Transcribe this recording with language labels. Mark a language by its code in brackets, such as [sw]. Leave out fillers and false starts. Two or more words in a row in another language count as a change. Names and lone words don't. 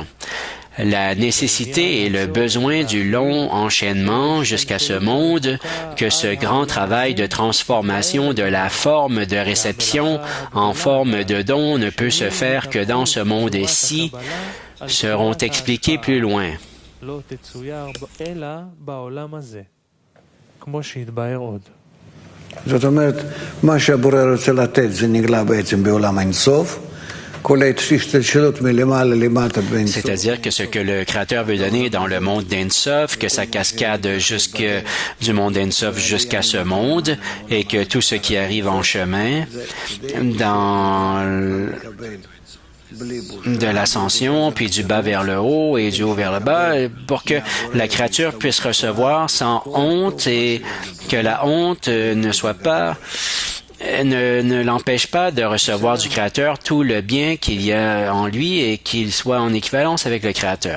[fr] La nécessité et le besoin du long enchaînement jusqu'à ce monde, que ce grand travail de transformation de la forme de réception en forme de don ne peut se faire que dans ce monde-ci, seront expliqués plus loin. [he] זאת אומרת, מה שהבורא רוצה לתת זה נגלה בעצם בעולם האינסוף. [fr] C'est-à-dire que ce que le Créateur veut donner dans le monde d'Ensof, que ça cascade du monde d'Ensof jusqu'à ce monde, et que tout ce qui arrive en chemin, de l'ascension, puis du bas vers le haut et du haut vers le bas, pour que la créature puisse recevoir sans honte et que la honte ne l'empêche pas de recevoir du Créateur tout le bien qu'il y a en lui et qu'il soit en équivalence avec le Créateur.